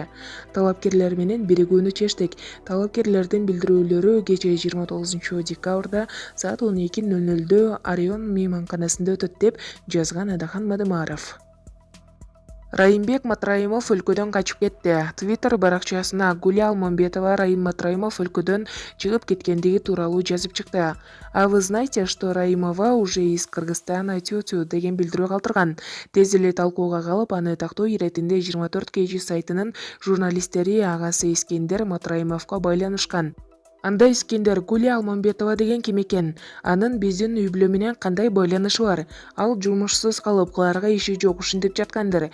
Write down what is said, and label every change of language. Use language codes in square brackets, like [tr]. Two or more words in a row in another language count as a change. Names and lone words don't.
[ky] Талапкерлер менен биригүүнү чечтик. Талапкерлердин билдирүүлөрү кечээ 29 декабрда саат 12:00 Орион мейманканасында өтөт деп жазган Адахан Мадымаров. Райымбек Матраимов өлкөдөн качып кетти. Twitter баракчасына Гуля Алмамбетова Раим Матраимов өлкөдөн чыгып кеткендиги тууралуу жазып чыкты. [ru] А вы знаете, что Раимова уже из Кыргызстана тю-тю [ky] деген билдирүү калтырган. Тез эле талкууга калып, аны тактоо иретинде 24 KG сайтынын журналисттери агасы Искендер Матраимовго байланышкан. Анда Искендер: Гуля Алмамбетова деген ким экен? Анын биздин үй-бүлө менен кандай байланышы бар? Ал жумушсуз калып, кыларга иши жок, ушинтип жаткандыр.